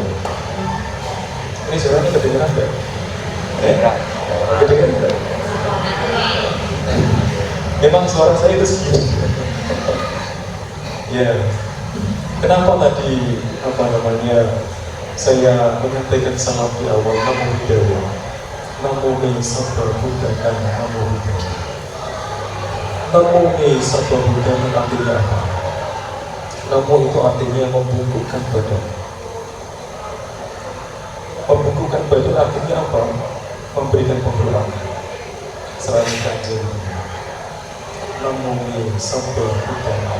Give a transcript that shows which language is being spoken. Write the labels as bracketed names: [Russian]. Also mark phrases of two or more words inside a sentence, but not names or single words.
[Indonesian] Ini suaranya kedengeran nggak? Kedengeran nggak? Memang suara saya itu segini. Ya, kenapa tadi saya menyampaikan salam di awal [Pali] Namo Buddhaya. Namo Sapa Buddhanam. Namo Buddhaya. Namo Sapa Buddhanam [Indonesian] artinya apa? Namo itu artinya membungkukkan badan. Membungkukkan badan artinya apa? Memberikan penghormatan. Selain kanjeng. [Pali] Namo Sapa Buddha.